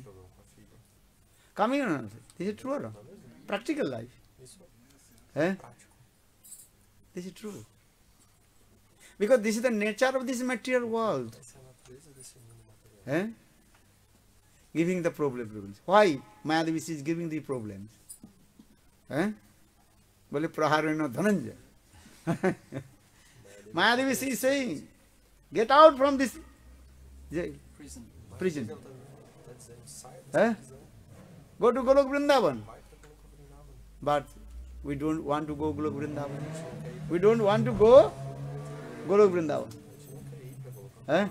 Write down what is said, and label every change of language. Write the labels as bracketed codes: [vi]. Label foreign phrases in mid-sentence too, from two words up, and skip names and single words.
[en] Coming or not? This is true or not? Practical life. This is true. Because this is the nature of this material world. Giving the problems. Why Mayadavi is giving the problems? [sa] Bole praharena dhananja. [en] Mayadavi is saying, get out from this prison. Go to Golok Vrindavan. But we don't want to go Golok Vrindavan. We don't want to go Golok Vrindavan.